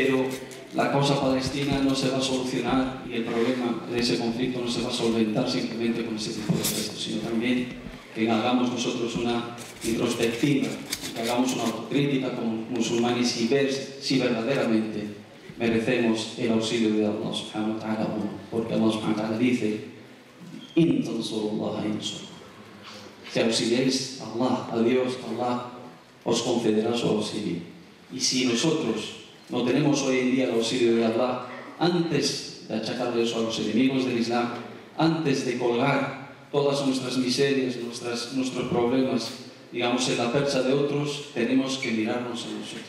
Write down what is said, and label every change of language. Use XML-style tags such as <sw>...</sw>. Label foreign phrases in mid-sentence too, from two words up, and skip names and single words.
<es>Pero la causa palestina no se va a solucionar y el problema de ese conflicto no se va a solventar simplemente con ese tipo de gestos, sino también que hagamos nosotros una introspectiva, que hagamos una autocrítica como musulmanes y ver si verdaderamente merecemos el auxilio de Allah</es> <ar>سبحانه وتعالى,</ar> <es>porque Allah</es> <ar>سبحانه وتعالى</ar> <es>dice:</es> <ar>"إن تنصروا الله ينصركم".</ar> <es>Si auxiliáis a Allah, a Dios, Allah os concederá su auxilio. Y si nosotros no tenemos hoy en día el auxilio de Allah, antes de achacarle eso a los enemigos del Islam, antes de colgar todas nuestras miserias, nuestros problemas, digamos, en la percha de otros, tenemos que mirarnos a nosotros.</es>